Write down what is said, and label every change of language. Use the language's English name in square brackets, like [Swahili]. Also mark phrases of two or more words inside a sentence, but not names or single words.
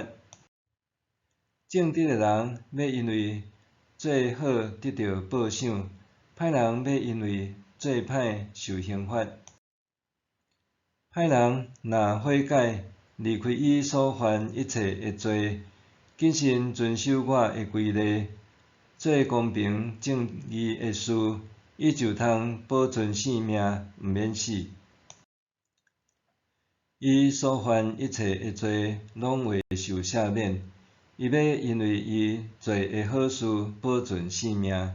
[Min Nan Chinese] 正直的人要因为做好得到报赏，歹人要因为做歹受刑罚。歹人若悔改，离开伊所犯一切的罪，谨慎遵守我的规例，做公平正义的事，伊就通保存性命，毋免死。伊所犯一切的罪，拢会受赦免。伊要因为伊做的好事，保存性命。